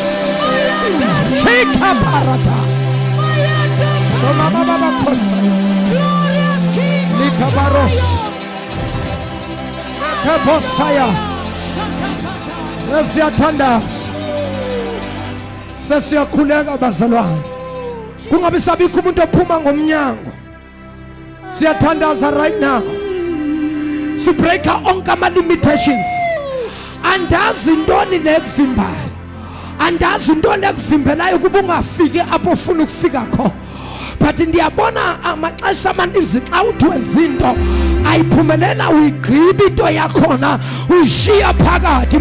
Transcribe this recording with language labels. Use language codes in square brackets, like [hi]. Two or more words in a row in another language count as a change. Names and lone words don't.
[zu] Shikaparata. Somamama Kosa. Likabaros. Kabosaya. Sesiyatandaza. Sesiyakhuleka bazalwane. Kungabe sabikho umuntu ophuma ngomnyango. Siyathandaza [en] right now. [zu] Sibreaka onke ama limitations. [xh] Andazi intoni lekuvimbayo. Andazi intoni ekuvimbelayo kuba ungafiki apho ufuna ukufika khona. But ndiyabona amaxesha amaninzi xa uthi wenza into ayiphumelela uyigqiba into yakhona uyishiya phakathi.